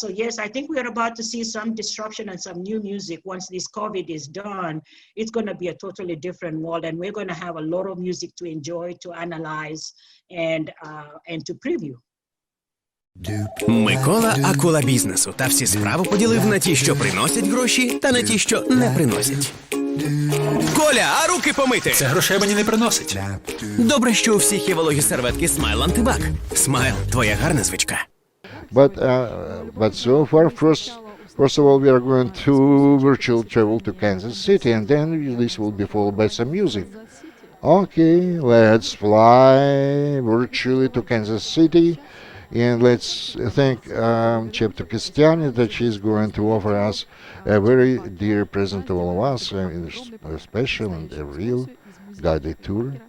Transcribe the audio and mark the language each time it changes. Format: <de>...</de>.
<en>So yes, I think we're about to see some disruption and some new music. Once this COVID is done, it's going to be a totally different world, and we're going to have a lot of music to enjoy, to analyze, and to preview.</en> <uk>Микола – акула бізнесу, та всі справи поділив на ті, що приносять гроші, та на ті, що не приносять. Коля, а руки помити? Це грошей мені не приносить. Добре, що у всіх є вологі серветки Смайл Антибак. Смайл – твоя гарна звичка.</uk> <en>But so far, first of all, we are going to virtual travel to Kansas City, and then this will be followed by some music. Okay, let's fly virtually to Kansas City, and let's thank Cheptoo Kositany that she's going to offer us a very dear present to all of us, a special and a real guided tour.</en>